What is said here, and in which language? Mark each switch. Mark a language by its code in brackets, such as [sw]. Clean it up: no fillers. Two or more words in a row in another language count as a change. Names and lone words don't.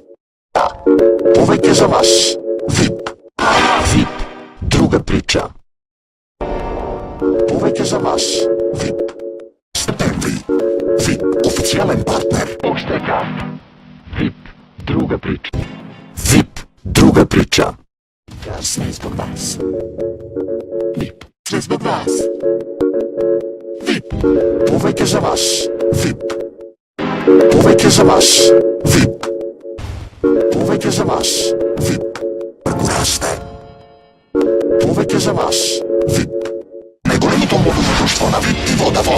[mk] Повеќе за вас. VIP. VIP. [sr] Друга прича. [mk] Повеќе за вас. VIP. Септември. VIP. Официјален партнер. Оштека. [sr] VIP. Друга прича. VIP. Друга прича. Sve zbog vas. VIP. Sve zbog vas. VIP. [mk] Повеќе за вас. VIP. Повеќе за вас. VIP. Повеќе за вас. VIP. Расте. Повеќе за вас. VIP. Најголемото мобилно друштво на VIP и Водафон.